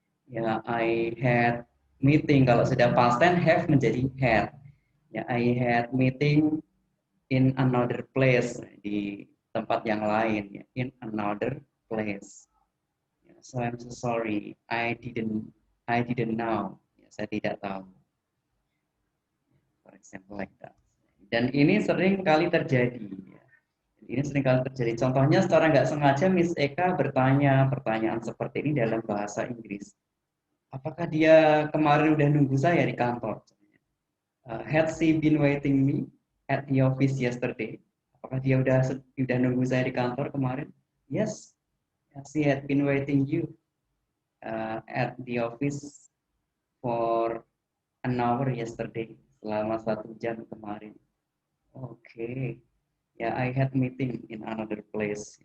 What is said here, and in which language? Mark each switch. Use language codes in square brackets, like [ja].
[id] Ya, [en] I had meeting. [id] Kalau sudah past tense, have menjadi had. [en] Ya, I had meeting in another place, [id] di tempat yang lain, [en] ya, in another place. Ya, so I'm so sorry, I didn't know. [id] Ya, saya tidak tahu. [en] For example like that. [id] Dan ini sering kali terjadi. Ya. Ini sering kali terjadi. Contohnya secara nggak sengaja Miss Eka bertanya pertanyaan seperti ini dalam bahasa Inggris. Apakah dia kemarin udah nunggu saya di kantor? [en] Had she been waiting me at the office yesterday? [id] Apakah dia udah nunggu saya di kantor kemarin? [en] Yes, she had been waiting you at the office for an hour yesterday, [id] selama 1 jam kemarin. [en] Oke, ya, I had meeting in another place.